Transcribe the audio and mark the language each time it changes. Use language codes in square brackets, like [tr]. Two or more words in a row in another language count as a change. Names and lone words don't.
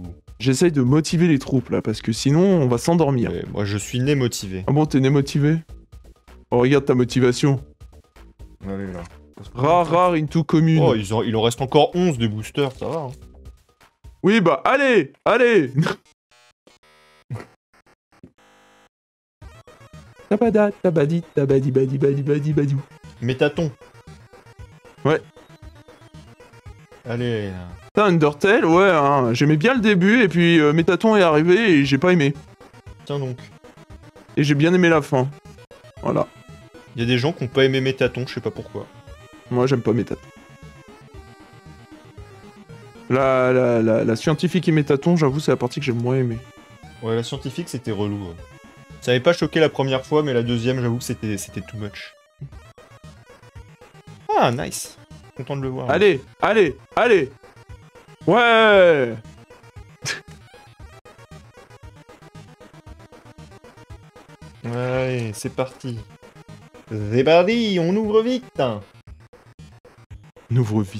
[fr] J'essaye de motiver les troupes là, parce que sinon on va s'endormir. Ouais, moi, je suis né motivé. Ah bon, t'es né motivé? Oh, regarde ta motivation. Allez, là. Rare into commune. Oh, il en reste encore 11 de boosters, ça va. Hein. Oui, bah allez, allez. Tabada, tabadi, tabadi, badi, badi, badi, badou. Métaton. Ouais. Allez, là. Putain, Undertale, ouais, hein, j'aimais bien le début, et puis Métaton est arrivé, et j'ai pas aimé. Tiens donc. Et j'ai bien aimé la fin. Voilà. Il y a des gens qui ont pas aimé Métaton, je sais pas pourquoi. Moi, j'aime pas Métaton. La scientifique et Métaton, j'avoue, c'est la partie que j'ai moins aimé. Ouais, la scientifique, c'était relou. Ouais. Ça avait pas choqué la première fois, mais la deuxième, j'avoue que c'était [en] too much. [fr] Ah, nice. Content de le voir. Allez, allez, allez. Ouais. Allez, c'est parti. C'est parti, on ouvre vite. On ouvre vite.